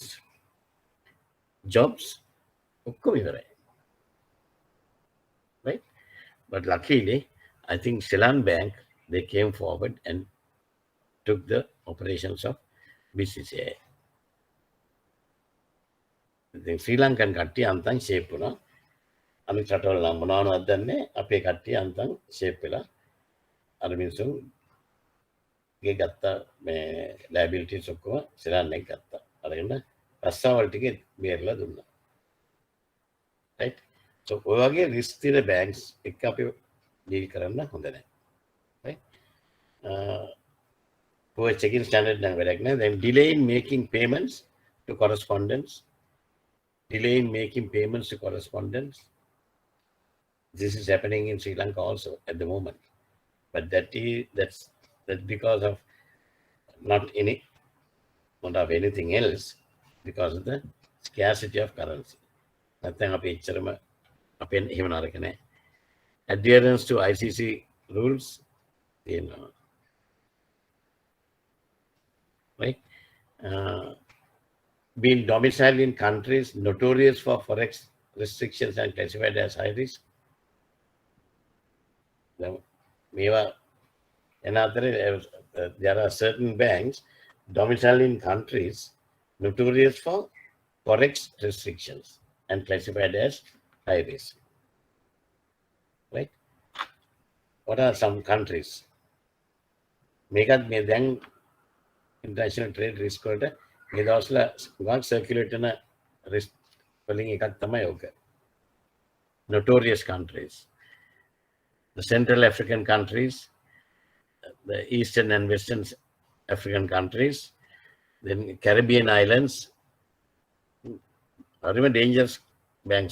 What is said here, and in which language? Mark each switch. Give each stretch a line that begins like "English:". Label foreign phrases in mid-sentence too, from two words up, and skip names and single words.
English: Jobs, right? But luckily, I think Ceylon Bank, they came forward and took the operations of BCCI. The Sri Lankan
Sinhala: කට්ටිය අන්තන් ෂේප් වුණා. අනිත් රටවල නම් මොනවද දන්නේ අපේ කට්ටිය අන්තම් ෂේප් වෙලා අර මිනිස්සුන්ගේ ගත්ත මේ ලයබිලිටිස් ඔක්කොම සෙරන් එක ගත්තා. අරගෙන රස්සාවල් ටික බේරලා දුන්නා. right? So ඔය වගේ රිස්ක් තියෙන බැංක්ස් එක්ක අපි ඩීල් කරන්න හොඳ නැහැ.
English: right? Poor checking standard
Sinhala: නම් වැඩක් නැහැ.
English: Then delay in making payments to correspondents. Delay in making payments to correspondents. This is happening in Sri Lanka also at the moment. But that's because of not of anything else, because of the scarcity of currency.
Sinhala: නැත්නම් අපි එච්චරම අපෙන් එහෙම නරක නැහැ.
English: Adherence to ICC rules, right? Being domiciled in countries notorious for forex restrictions and classified as high risk.
Sinhala: මේවා එන අතරේ
English: there are certain banks domiciled in countries notorious for forex restrictions and classified as high risk. Right? What are some countries?
Sinhala: මේකත් මේ දැන්
English: international trade risk
Sinhala: වලට මේ දවස්වල ගොඩක් circulate වෙන risk වලින් එකක් තමයි ඕක.
English: Notorious countries. The Central African countries, the Eastern and Western African countries, then Caribbean islands, are even dangerous banks.